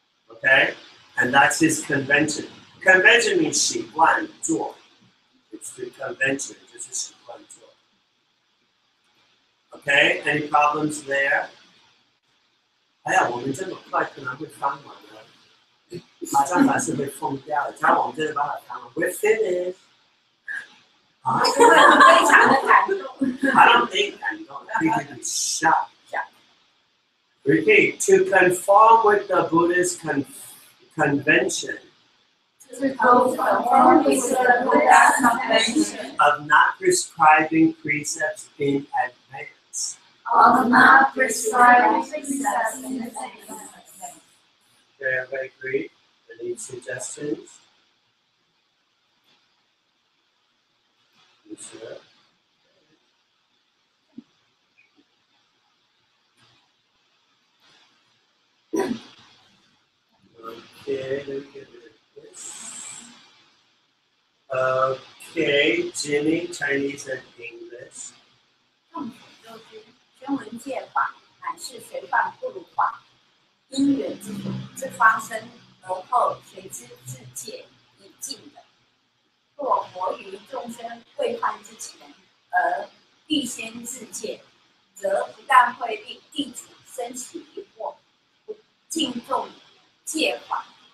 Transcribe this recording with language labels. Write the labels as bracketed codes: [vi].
[en] Okay? And that's his convention. Convention means [zh] 习惯做. [en] It's the convention, [zh] 就是习惯做. [en] Okay, any problems there? [zh] 哎呀，我们这么快可能会翻完了，马上法师会疯掉了。只要我们真的把它翻完 ， [en] we're finished. [zh] 啊，非常的感动。 [en] I don't think 感动 ，people be shocked. Repeat, to conform with the Buddhist convention. To conform with the Buddha's convention Of not prescribing precepts in advance. of not prescribing precepts in advance. Okay, everybody agree? Any suggestions? You sure? Okay, let me get rid of this. Okay, Jimmy, Chinese and English. [zh] 众所周知，宣文戒法乃是随犯不如法，因缘之发生，而后随之自戒以尽的。若活于众生未犯之前，而必先自戒，则不但会令地主生起疑惑，不敬重戒法。